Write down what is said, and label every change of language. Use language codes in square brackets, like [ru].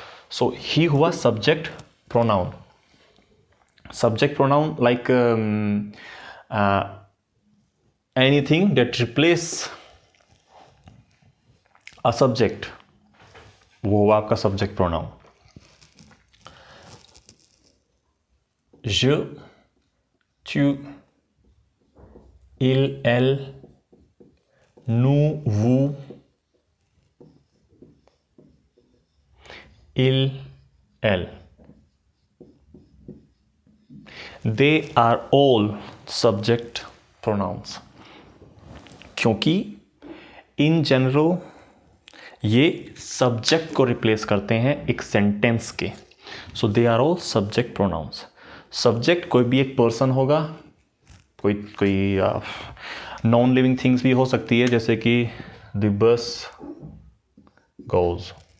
[hi] सो ही हुआ subject pronoun. [en] subject pronoun like anything that replace a subject, [hi] वो हुआ आपका subject pronoun. [fr] Je tu, il, elle, nous, vous, il, elle. [en] They are all subject pronouns. [hi] क्योंकि in general ये subject को replace करते हैं एक सेंटेंस के. [en] So they are all subject pronouns. [hi] Subject कोई भी एक पर्सन होगा, कोई नॉन लिविंग थिंग्स भी हो सकती है, जैसे कि [en] The bus goes.